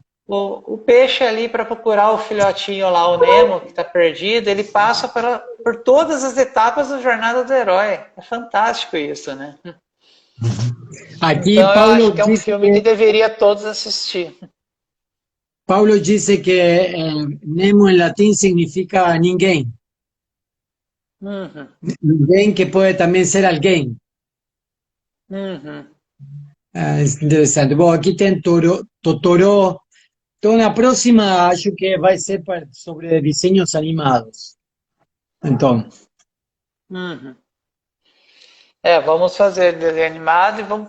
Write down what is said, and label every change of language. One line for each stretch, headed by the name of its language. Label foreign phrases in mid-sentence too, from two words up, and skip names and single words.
Portuguese: O peixe ali para procurar o filhotinho lá, o Nemo, que está perdido, ele passa por todas as etapas da jornada do herói. É fantástico isso, né? Aqui Então eu acho que é um filme que deveria todos assistir.
Spanish: Paulo dice que Nemo en latín significa ninguém. Uhum, Ninguém que puede también ser alguém. uhum.
Portuguese: Es interessante. Bom, aqui tem Totoro. Então, na próxima, acho que vai ser sobre desenhos animados. Então, Uhum. É, vamos fazer desenho animado e vamos.